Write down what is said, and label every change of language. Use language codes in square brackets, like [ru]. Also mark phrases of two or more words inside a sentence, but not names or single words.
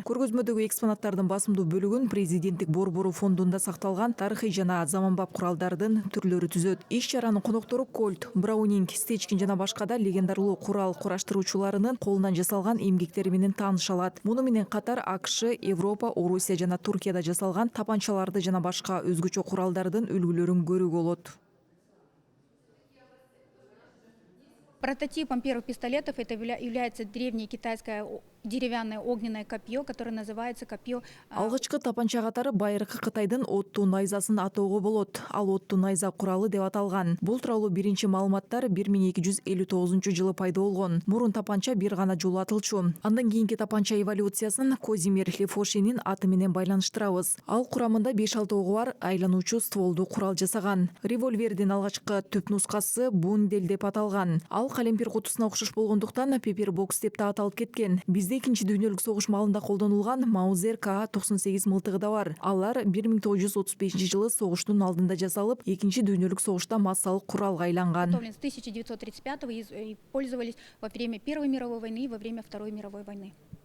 [ky] Көргөзмөдөгү экспонаттардын басымдуу бөлүгүн президенттик борбору фондунда сакталган тарыхый жана заманбап куралдардын түрлөрү түзөт. Иш-чаранын коноктору Кольт, Браунинг, Стечкин жана башка да легендарлуу курал кураштыруучуларынын колунан жасалган эмгектери менен тааныша алат. Муну менен катар АКШ, Европа, Орусия жана Туркияда жасалган тапанчаларды жана башка өзгөчө куралдардын үлгүлөрүн көрүүгө болот. [ru] Прототипом первых пистолетов это является древнее китайское деревянное огненное копье, которое называется копье. [ky] Алгачкы тапанча катары байыркы Кытайдын оттуу найзасын атоого болот. Ал оттуу найза куралы деп аталган. Бул тууралуу биринчи маалыматтар 1259-жылы пайда болгон. Мурун тапанча бир гана жолу атылчу. Андан кийинки тапанча эволюциясын Козимир Лефошинин аты менен байланыштырабыз. Ал курамында 5-6 ого бар айлануучу стволдуу курал жасаган. Револьвердин алгачкы түп нускасы Бундель деп аталган. Ал калемпир кутусуна окшош болгондуктан Пеппер бокс деп да аталып кеткен. Бизде Экинчи дүйнөлүк согуш маалында колдонулган Маузер К-98 мылтыгы да бар. Алар 1935-жылы согуштун алдында жасалып, Экинчи дүйнөлүк согушта массалык куралга айланган. [ru] С 1935 и пользовались во время Первой мировой войны и во время Второй мировой войны.